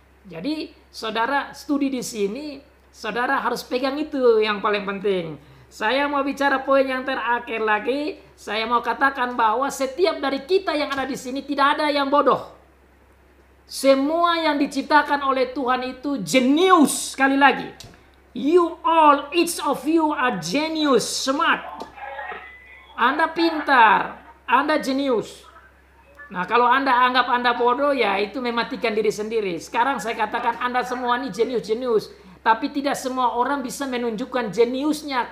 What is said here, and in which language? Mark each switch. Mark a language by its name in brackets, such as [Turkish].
[Indonesian] Jadi saudara studi di sini, saudara harus pegang itu yang paling penting. Saya mau bicara poin yang terakhir lagi. Saya mau katakan bahwa setiap dari kita yang ada di sini tidak ada yang bodoh. Semua yang diciptakan oleh Tuhan itu jenius. Sekali lagi, [English] you all, each of you are genius, smart. [Indonesian] Anda pintar, Anda jenius. Nah, kalau Anda anggap Anda bodoh, ya itu mematikan diri sendiri. Sekarang saya katakan Anda semua ini jenius-jenius. Tapi tidak semua orang bisa menunjukkan jeniusnya.